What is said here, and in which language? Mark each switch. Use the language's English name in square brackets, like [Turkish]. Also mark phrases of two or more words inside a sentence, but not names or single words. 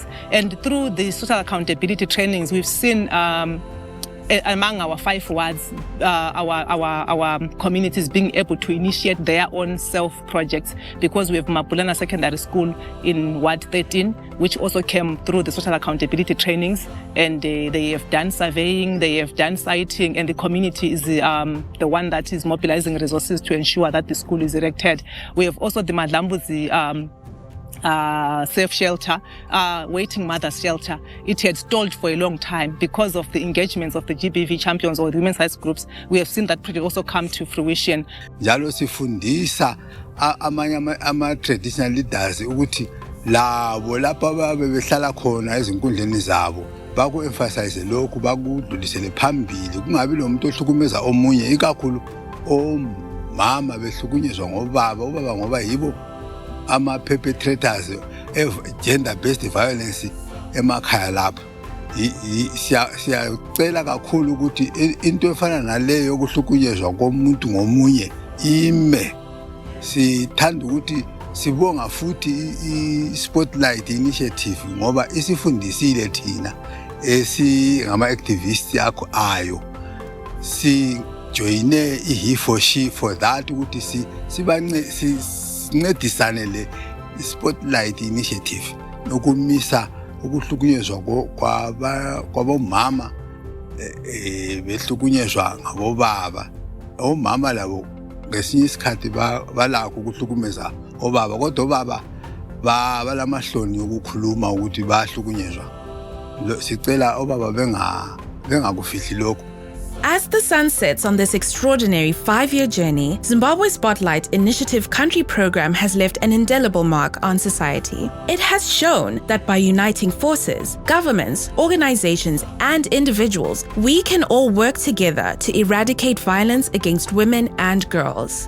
[English] And through the social accountability trainings, we've seen among our 5 wards, our communities being able to initiate their own self-projects, because we have Mapulana Secondary School in Ward 13, which also came through the social accountability trainings, and they have done surveying, they have done siting, and the community is the one that is mobilizing resources to ensure that the school is erected. We have also the Madlambuzi safe shelter, waiting mothers shelter. It had stalled for a long time because of the engagements of the GBV champions or the women's rights groups. We have seen that project also come to fruition. [North Ndebele] Njalo sifundisa ama [English] traditional leaders [North Ndebele] ukuthi labo lapha bebehlala khona ezinkundleni zabo baku emphasize lokhu bakudlulisele phambili, kungabi lo muntu ohlukumeza omunye, ikakhulu omama behlukunyezwa ngobaba ngoba yibo ama- [English] perpetrators of gender-based violence [North Ndebele] emakhaya lapha. Siyacela kakhulu ukuthi into efana naleyo yokuhlukunyezwa komuntu ngomunye ime. Sithanda ukuthi sibonga futhi i-Spotlight Initiative ngoba isifundisile thina ngama-activists yakho ayo. Sijoyine i-He for She [English] for that [North Ndebele] ukuthi sincedisane le Spotlight Initiative nokumisa ukuhlukunyezwa kwabomama behlukunyezwa ngabobaba. Omama labo ngesinye isikhathi balakho ukuhlukumeza obaba, kodwa obaba balamahloni ukukhuluma ukuthi bahlukunyezwa. Sicela obaba bengakufihli lokho. [English] As the sun sets on this extraordinary 5-year journey, Zimbabwe Spotlight Initiative Country Program has left an indelible mark on society. It has shown that by uniting forces, governments, organizations, and individuals, we can all work together to eradicate violence against women and girls.